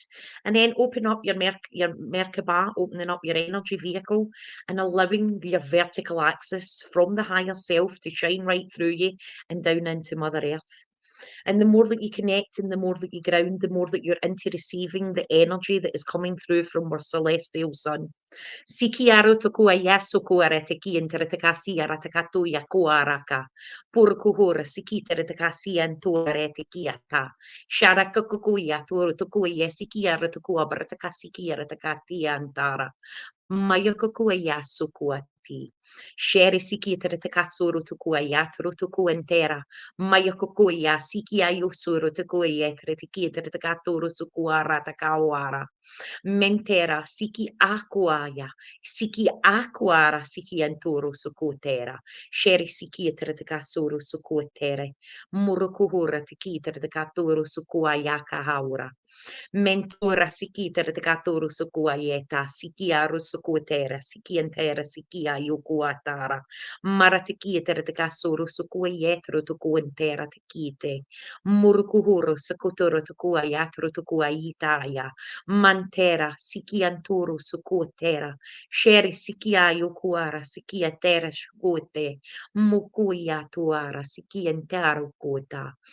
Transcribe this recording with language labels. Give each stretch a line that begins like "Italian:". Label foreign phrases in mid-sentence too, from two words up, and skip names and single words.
English: And then open up your Merkaba, opening up your energy vehicle and allowing your vertical axis from the higher self to shine right through you and down into Mother Earth. And the more that you connect and the more that you ground, the more that you're into receiving the energy that is coming through from our celestial sun. Sikiaro tokua yaso kuara teki interetakasi aratakatu yakuaraka. Purkuhura sikita retakasi antuare tekiata. Sharaka kukuya turu tokuya sikiara tokua baratakasi kiara takati antara. Mayokokua yaso kuati. Shere sikita retakasuru tukua yatru tukuentera. Mayokokuya sikia yusuru tukuya tretikita retakaturu sukuara takawara. Mentera siki aquaya, siki aquara, siki antoro sukutera, sheri siki tertekasuru sukutere, murukuhura tiki tertekaturu sukuayaka haura. Mentora siki tertekaturu sukuayeta, siki aru sukutera, siki entera siki ayukuatara, maratiki tertekasuru sukuayetro tukuentera tikite, murukuhuru sukuturu tukuayatro tukuaitaya. Mantera, sikianturu sukutera, sheri sikiayo kuara, sikiatera shukute, mukuya tuara, sikiantaru kuta.